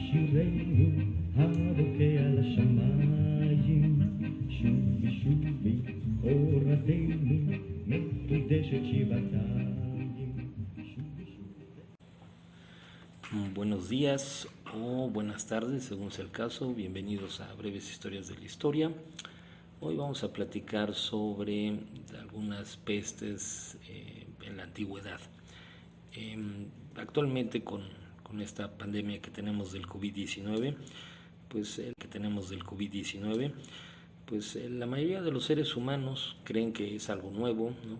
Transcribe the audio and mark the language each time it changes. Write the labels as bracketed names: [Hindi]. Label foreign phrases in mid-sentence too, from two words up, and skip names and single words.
[Hebrew] עלינו הבוקע לשמיים, שובי שובי אורתנו מקודשת שבעתיים. [Spanish] Buenos días o buenas tardes, según sea el caso. Bienvenidos a Breves Historias de la Historia. Hoy vamos a platicar sobre algunas pestes en la antigüedad. Actualmente con esta pandemia que tenemos del COVID-19, la mayoría de los seres humanos creen que es algo nuevo, ¿no?